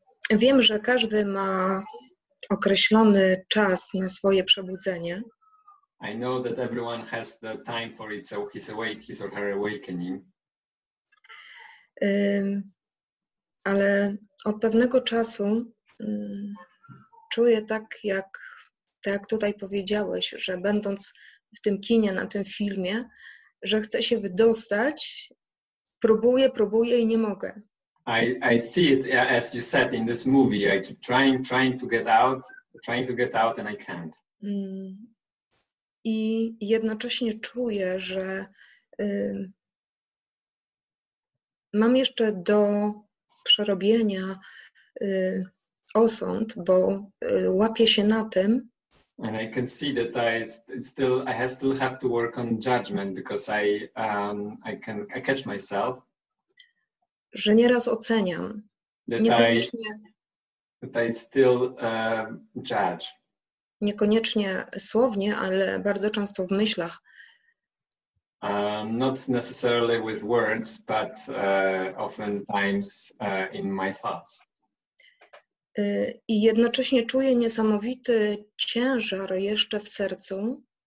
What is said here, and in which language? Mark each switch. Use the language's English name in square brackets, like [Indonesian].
[Polish] Wiem, że każdy ma określony czas na swoje przebudzenie. [English] I know that everyone has the time for it, so his or her awakening. [Polish] Ale od pewnego czasu czuję tak jak tutaj powiedziałeś, że będąc w tym kinie, na tym filmie, że chcę się wydostać, próbuję i nie mogę. [English] I see it as you said in this movie. I keep trying to get out, and I can't. [Polish] I jednocześnie czuję, że mam jeszcze do przerobienia osąd, bo łapię się na tym. [English] And I can see that I still have to work on judgment because I catch myself. [Polish] Że nieraz oceniam. [English] That I still judge. [Polish] Niekoniecznie słownie, ale bardzo często w myślach. [English] Not necessarily with words, but oftentimes in my thoughts. [Polish] I jednocześnie czuję niesamowity ciężar jeszcze w sercu.